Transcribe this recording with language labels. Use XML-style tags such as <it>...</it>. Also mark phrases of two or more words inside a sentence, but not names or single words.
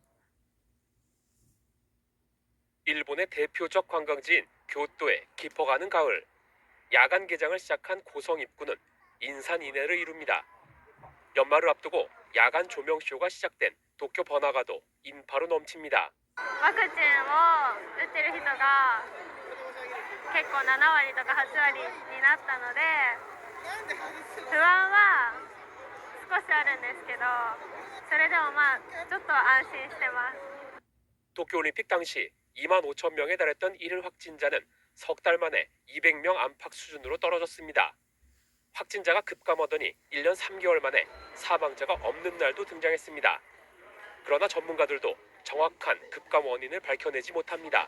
<ko>일본의 대표적 관광지인 교토에 깊어가는 가을. 야간 개장을 시작한 고성 입구는 인산인해를 이룹니다. 연말을 앞두고 야간 조명쇼가 시작된 도쿄 번화가도 인파로 넘칩니다.</ko> <ja>ワクチンを打ってる人が結構7割とか8割になったので不安は少しあるんですけどそれでもちょっと安心してます。</ja> <ko>도쿄올림픽 당시 2만 5천 명에 달했던 일일 확진자는 석 달 만에 200명 안팎 수준으로 떨어졌습니다. 확진자가 급감하더니 1년 3개월 만에 사망자가 없는 날도 등장했습니다. 그러나 전문가들도 정확한 급감 원인을 밝혀내지 못합니다.</ko>